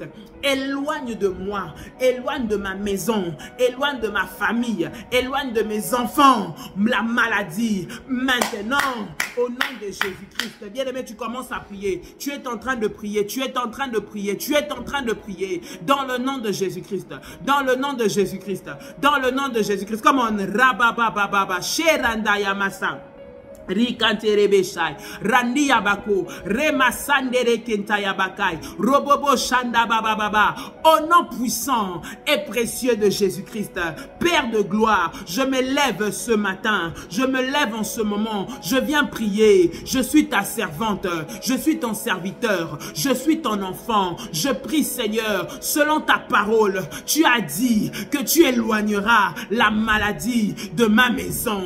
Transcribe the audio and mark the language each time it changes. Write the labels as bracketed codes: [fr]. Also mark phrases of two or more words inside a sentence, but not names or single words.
[fr] Éloigne de moi, éloigne de ma maison, éloigne de ma famille, éloigne de mes enfants la maladie. Maintenant, au nom de Jésus-Christ. Bien-aimé, tu commences à prier. Tu es en train de prier. Tu es en train de prier. Tu es en train de prier. Dans le nom de Jésus-Christ. Dans le nom de Jésus-Christ. Dans le nom de Jésus-Christ. Comme on rababababa, sherandaya masa. Rikanterebeshai, Randiabako, Remasandere Kentayabakai, Robobo Shanda Baba. Au nom puissant et précieux de Jésus-Christ, Père de gloire, je me lève ce matin, je me lève en ce moment, je viens prier, je suis ta servante, je suis ton serviteur, je suis ton enfant, je prie Seigneur, selon ta parole, tu as dit que tu éloigneras la maladie de ma maison.